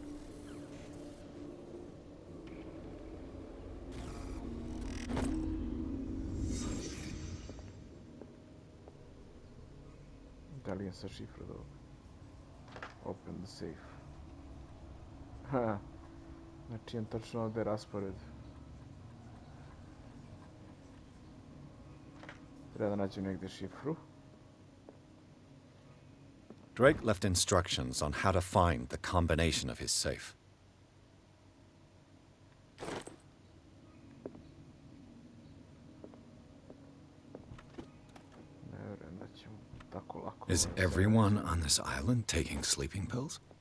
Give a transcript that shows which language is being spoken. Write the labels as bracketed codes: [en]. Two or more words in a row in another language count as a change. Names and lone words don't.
[sr] Da li je sa šifra dobro? [en] Open the safe. Ha. [sr] Znači imam tačno ovdje raspored. Treba da nađem negdje šifru. [en] Drake left instructions on how to find the combination of his safe. [sr] Ne vjerujem da ćemo tako lako. [en] Is everyone on this island taking sleeping pills?